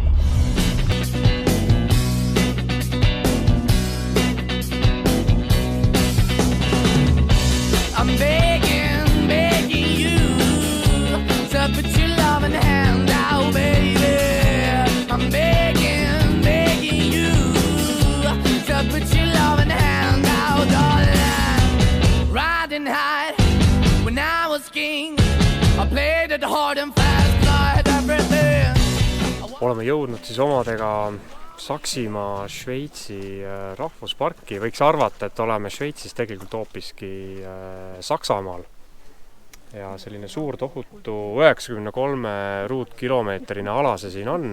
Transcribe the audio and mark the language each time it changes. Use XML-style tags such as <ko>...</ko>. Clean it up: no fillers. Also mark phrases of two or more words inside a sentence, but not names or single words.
<en>I'm begging you to put your loving hand out, baby. I'm begging you to put your loving hand out, darling. Riding high when I was king, I played it hard and fast, tried everything.</en> <et>Oleme jõudnud siis omadega Saksimaa, Šveitsi rahvusparki. Võiks arvata, et oleme Šveitsis tegelikult hoopiski Saksamaal. Ja selline suur tohutu 93 ruutkilomeetrine ala see siin on.</et>